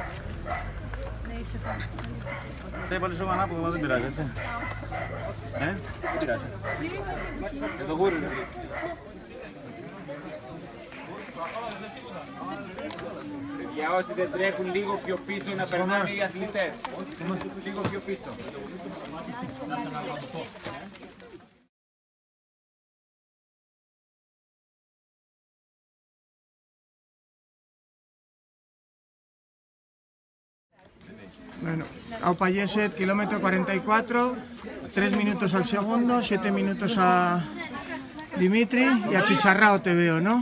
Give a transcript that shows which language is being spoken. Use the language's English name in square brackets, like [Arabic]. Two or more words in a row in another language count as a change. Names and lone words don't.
[Greek] Σε πολύ σου ανάποδο, δεν πειράζει, έτσι. Δεν πειράζει. Εδώ γούρι είναι. Για όσοι δεν τρέχουν λίγο πιο πίσω να περνάνε οι αθλητές. Λίγο πιο πίσω. [Spanish] Bueno, a Payet, kilómetro 44, 3 minutos al segundo, 7 minutos a Dimitri y achicharrado te veo, ¿no?